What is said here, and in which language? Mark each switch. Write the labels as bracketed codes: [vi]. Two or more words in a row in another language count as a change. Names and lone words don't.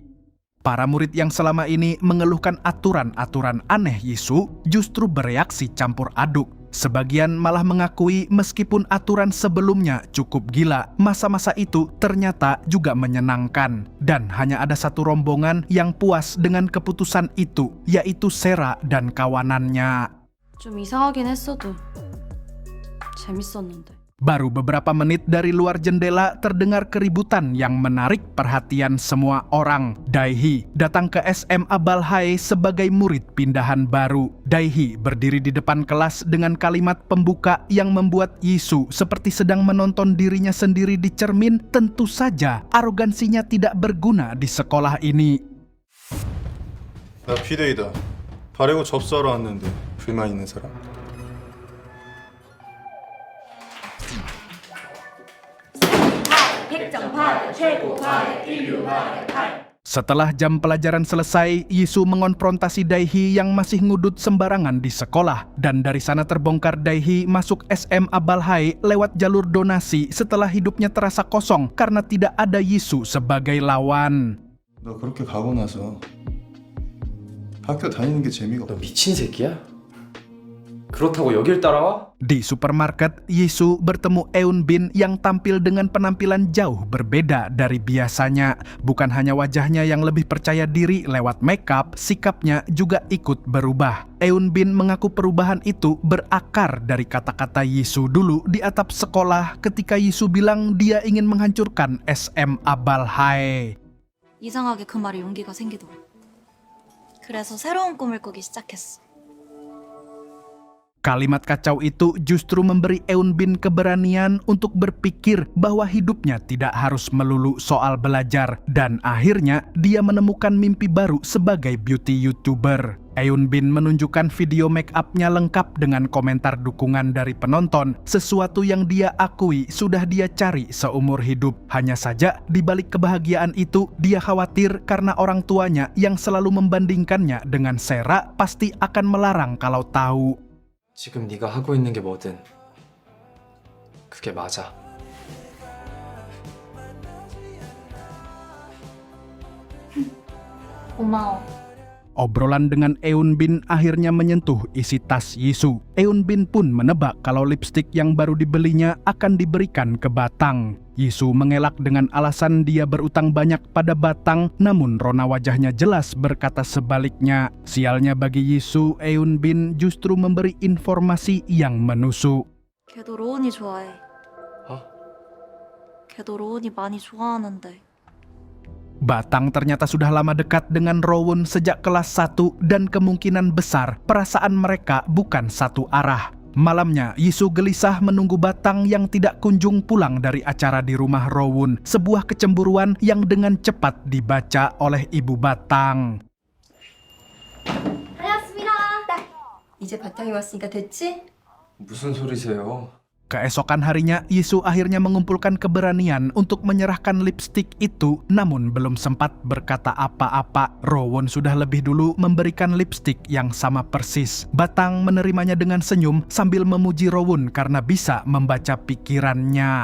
[id] Para murid yang selama ini mengeluhkan aturan-aturan aneh Yisu justru bereaksi campur aduk. Sebagian malah mengakui meskipun aturan sebelumnya cukup gila, masa-masa itu ternyata juga menyenangkan. Dan hanya ada satu rombongan yang puas dengan keputusan itu, yaitu Sera dan kawanannya. [ko] 좀 이상하긴 했어도 재밌었는데. [id] Baru beberapa menit dari luar jendela terdengar keributan yang menarik perhatian semua orang. Daihi datang ke SM Abalhai sebagai murid pindahan baru. Daihi berdiri di depan kelas dengan kalimat pembuka yang membuat Yisu seperti sedang menonton dirinya sendiri di cermin. Tentu saja arogansinya tidak berguna di sekolah ini. [ko] 나 비데이다. 바래고 접수하러 왔는데 불만 있는 사람? [id] Setelah jam pelajaran selesai, Yisu mengonfrontasi Daihi yang masih ngudut sembarangan di sekolah. Dan dari sana terbongkar Daihi masuk SM Abalhai lewat jalur donasi setelah hidupnya terasa kosong karena tidak ada Yisu sebagai lawan. [ko] 너 그렇게 가고 나서 학교 다니는 게 재미가 너 없어. 미친 새끼야? 그렇다고 여길 따라와? [id] Di supermarket, Yisu bertemu Eun Bin yang tampil dengan penampilan jauh berbeda dari biasanya. Bukan hanya wajahnya yang lebih percaya diri lewat makeup, sikapnya juga ikut berubah. Eun Bin mengaku perubahan itu berakar dari kata-kata Yisu dulu di atap sekolah ketika Yisu bilang dia ingin menghancurkan SM Abalhai. [ko] 이상하게 그 말에 용기가 생기더라. 그래서 새로운 꿈을 꾸기 시작했어. [id] Kalimat kacau itu justru memberi Eun Bin keberanian untuk berpikir bahwa hidupnya tidak harus melulu soal belajar. Dan akhirnya dia menemukan mimpi baru sebagai [en] beauty YouTuber. [id] Eun Bin menunjukkan video make up-nya lengkap dengan komentar dukungan dari penonton, sesuatu yang dia akui sudah dia cari seumur hidup. Hanya saja di balik kebahagiaan itu, dia khawatir karena orang tuanya yang selalu membandingkannya dengan Sera pasti akan melarang kalau tahu. [ko] 지금 네가 하고 있는 게 뭐든 그게 맞아. 고마워. [id] Obrolan dengan Eun Bin akhirnya menyentuh isi tas Yisu. Eun Bin pun menebak kalau lipstik yang baru dibelinya akan diberikan ke Batang. Yisu mengelak dengan alasan dia berutang banyak pada Batang, namun rona wajahnya jelas berkata sebaliknya. Sialnya bagi Yisu, Eun Bin justru memberi informasi yang menusuk. [ko] 걔도 로운이 좋아해. 어? 걔도 로운이 많이 좋아하는데. [id] Batang ternyata sudah lama dekat dengan Rowoon sejak kelas 1 dan kemungkinan besar perasaan mereka bukan satu arah. Malamnya, Yisu gelisah menunggu Batang yang tidak kunjung pulang dari acara di rumah Rowoon. Sebuah kecemburuan yang dengan cepat dibaca oleh ibu Batang. [ko] 다녀왔습니다. 이제 바탕이 왔으니까 됐지? 무슨 소리세요? [id] Keesokan harinya, Yisu akhirnya mengumpulkan keberanian untuk menyerahkan lipstik itu, namun belum sempat berkata apa-apa. Rowoon sudah lebih dulu memberikan lipstik yang sama persis. Batang menerimanya dengan senyum sambil memuji Rowoon karena bisa membaca pikirannya.